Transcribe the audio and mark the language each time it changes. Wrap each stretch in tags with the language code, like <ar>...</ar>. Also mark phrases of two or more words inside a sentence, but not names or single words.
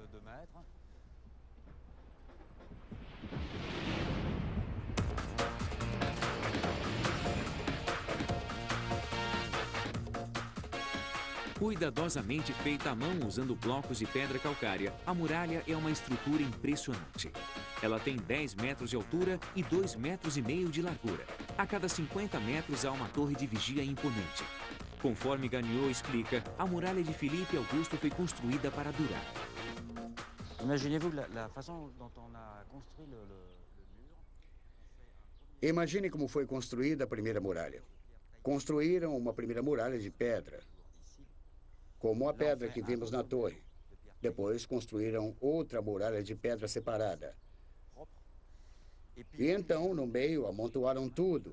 <pt>Cuidadosamente feita à mão usando blocos de pedra calcária, a muralha é uma estrutura impressionante. Ela tem 10 metros de altura e 2,5 metros de largura. A cada 50 metros há uma torre de vigia imponente. Conforme Gagnon explica, a muralha de Filipe Augusto foi construída para durar.</pt> <fr>Imaginez-vous la façon dont on a construit le mur.</fr> <pt>Imagine como foi construída a primeira muralha. Construíram uma primeira muralha de pedra, como a pedra que vimos na torre. Depois construíram outra muralha de pedra separada. E então, no meio, amontoaram tudo.</pt>